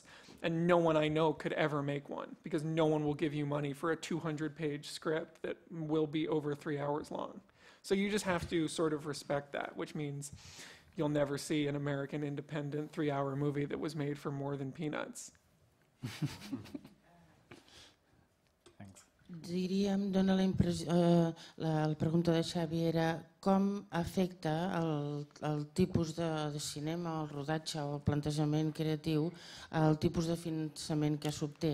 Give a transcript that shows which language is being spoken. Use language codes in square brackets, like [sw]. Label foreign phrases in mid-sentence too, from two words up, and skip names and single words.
[en] And no one I know could ever make one, because no one will give you money for a 200-page script that will be over 3 hours long. So you just have to sort of respect that, which means you'll never see an American independent 3-hour movie that was made for more than peanuts. [ca] Diríem, dona la impressió, la pregunta de Xavi era com afecta el tipus de cinema, el rodatge o el plantejament creatiu, el tipus de finançament que s'obté.